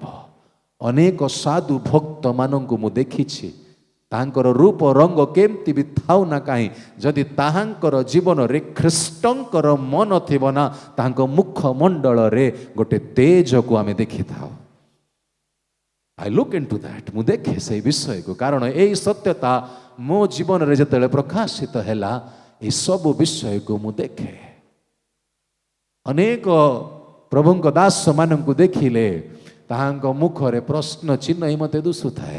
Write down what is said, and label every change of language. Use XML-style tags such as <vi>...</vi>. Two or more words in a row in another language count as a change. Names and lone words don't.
<or>ଅନେକ ସାଧୁ ଭକ୍ତମାନଙ୍କୁ ମୁଁ ଦେଖିଛି, ତାଙ୍କର ରୂପ ରଙ୍ଗ କେମିତି ବି ଥାଉ ନା କାହିଁ, ଯଦି ତାହାଙ୍କର ଜୀବନରେ ଖ୍ରୀଷ୍ଟଙ୍କର ମନ ଥିବ ନା, ତାଙ୍କ ମୁଖମଣ୍ଡଳରେ ଗୋଟେ ତେଜକୁ ଆମେ ଦେଖିଥାଉ।</or> <en>I look into that,</en> <or>ମୁଁ ଦେଖେ ସେଇ ବିଷୟକୁ, କାରଣ ଏଇ ସତ୍ୟତା ମୋ ଜୀବନରେ ଯେତେବେଳେ ପ୍ରକାଶିତ ହେଲା, এই ସବୁ ବିଷୟକୁ ମୁଁ ଦେଖେ। ଅନେକ ପ୍ରଭୁଙ୍କ ଦାସମାନଙ୍କୁ ଦେଖିଲେ ତାହାଙ୍କ ମୁଖରେ ପ୍ରଶ୍ନ ଚିହ୍ନ ହିଁ ମୋତେ ଦିଶୁଥାଏ।</or>